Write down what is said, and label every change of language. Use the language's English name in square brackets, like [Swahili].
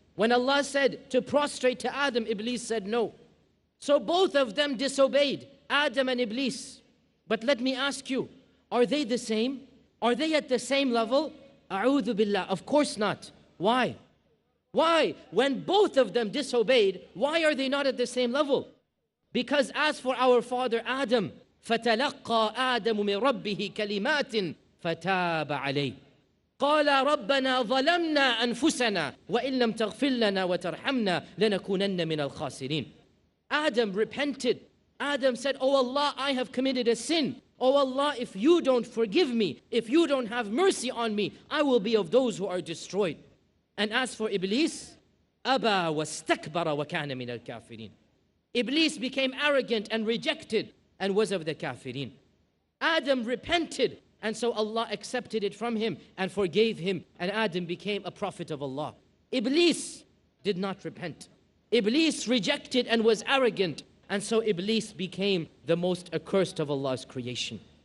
[English] When Allah said to prostrate to Adam, Iblis said no. So both of them disobeyed, Adam and Iblis. But let me ask you, are they the same? Are they at the same level? A'udhu billah, of course not. Why? Why? When both of them disobeyed, why are they not at the same level? Because as for our father Adam, [Arabic] فَتَلَقَّى آدَمُ مِنْ رَبِّهِ كَلِمَاتٍ فَتَابَ عَلَيْهِ قال ربنا ظلمنا أنفسنا وإن لم تغفر لنا وترحمنا لنكونن من الخاسرين. [English] Adam repented. Adam said, Oh Allah, I have committed a sin. Oh Allah, if you don't forgive me, if you don't have mercy on me, I will be of those who are destroyed. And as for Iblis, [Arabic] أبى واستكبر وكان من الكافرين. [English] Iblis became arrogant and rejected and was of the kafirin. Adam repented, and so Allah accepted it from him and forgave him, and Adam became a prophet of Allah. Iblis did not repent. Iblis rejected and was arrogant, and so Iblis became the most accursed of Allah's creation.